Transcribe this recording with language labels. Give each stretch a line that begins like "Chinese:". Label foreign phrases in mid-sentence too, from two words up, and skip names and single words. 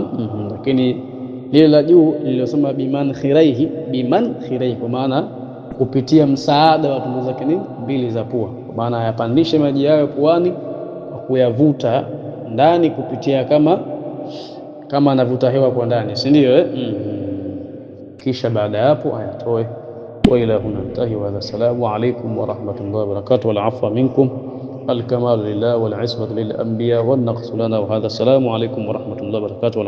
Swahili: Lakini lile la juu lililosema bimankhiraihi, kwa maana kupitia msaada wa tundu zake mbili za pua, kwa maana ayapandishe maji yayo puani kwa kuyavuta ndani kupitia kama anavuta hewa kwa ndani, si ndio? Kisha baada ya hapo ayatoe.
Arabic: وإلى هنا انتهى، وهذا. السلام عليكم ورحمة الله وبركاته، والعفو منكم، الكمال لله والعصمة للأنبياء والنقص لنا، وهذا. السلام عليكم ورحمة الله وبركاته.